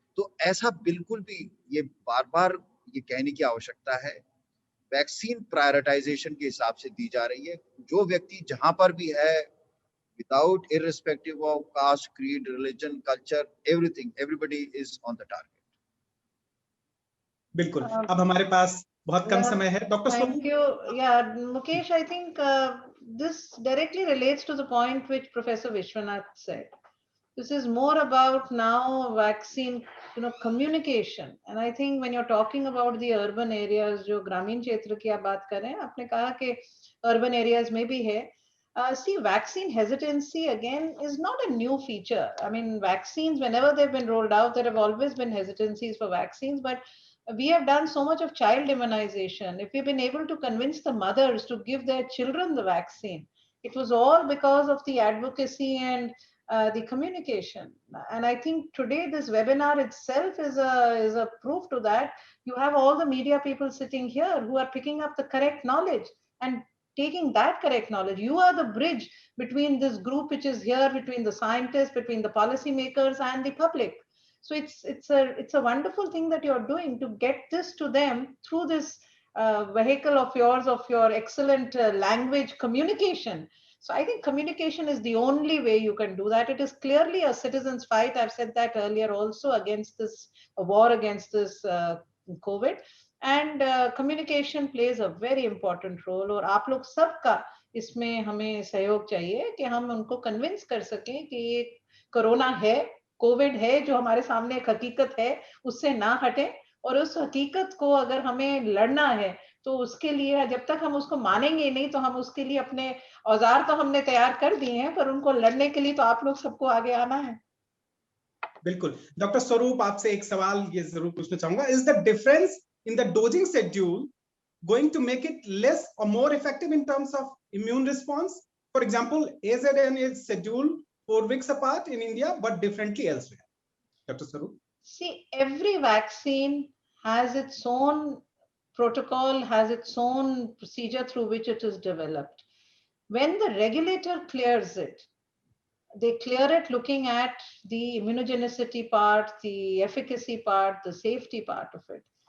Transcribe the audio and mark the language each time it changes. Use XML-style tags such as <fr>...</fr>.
<hi>तो ऐसा बिल्कुल भी ये बार बार ये कहने की आवश्यकता है, वैक्सीन प्रायोरिटाइजेशन के हिसाब से दी जा रही है। जो व्यक्ति जहां पर भी है,</hi> <en>Without irrespective of caste, creed, religion, culture, everything, everybody is on the target.</en> <hi>बिल्कुल। अब हमारे पास बहुत कम समय है। Doctor</hi> <en>Thank you. Yeah, Mukesh, I think this directly relates to the point which Professor Vishwanath said. This is more about now vaccine, communication. And I think when you're talking about the urban areas,</en> <hi>जो ग्रामीण क्षेत्र की आप बात कर रहे हैं, आपने कहा कि urban areas में भी है.</hi> <en>See, vaccine hesitancy again is not a new feature. I mean, vaccines, whenever they've been rolled out, there have always been hesitancies for vaccines, but we have done so much of child immunization. If we've been able to convince the mothers to give their children the vaccine, it was all because of the advocacy and the communication. And I think today this webinar itself is a proof to that. You have all the media people sitting here who are picking up the correct knowledge and taking that correct knowledge. You are the bridge between this group which is here, between the scientists, between the policymakers and the public. So it's a wonderful thing that you're doing to get this to them through this vehicle of yours, of your excellent language communication. So I think communication is the only way you can do that. It is clearly a citizen's fight. I've said that earlier also, against this war against this COVID. And communication plays a very important role.</en> <hi>और आप लोग सबका इसमें हमें सहयोग चाहिए कि हम उनको कन्विंस कर सकें कि ये कोरोना है, कोविड है, जो हमारे सामने एक हकीकत है, उससे ना हटें। और उस हकीकत को अगर हमें लड़ना है तो उसके लिए जब तक हम उसको मानेंगे नहीं, तो हम उसके लिए अपने औजार तो हमने तैयार कर दिए हैं, पर उनको लड़ने के लिए तो आप लोग सबको आगे आना है। बिल्कुल। डॉक्टर स्वरूप आपसे एक सवाल ये जरूर पूछना चाहूंगा,</hi> <en>Is the difference in the dosing schedule going to make it less or more effective in terms of immune response? For example, AZN is scheduled 4 weeks apart in India, but differently elsewhere. Dr. Swaroop? See, every vaccine has its own protocol, has its own procedure through which it is developed. When the regulator clears it, they clear it looking at the immunogenicity part, the efficacy part, the safety part of it.</en>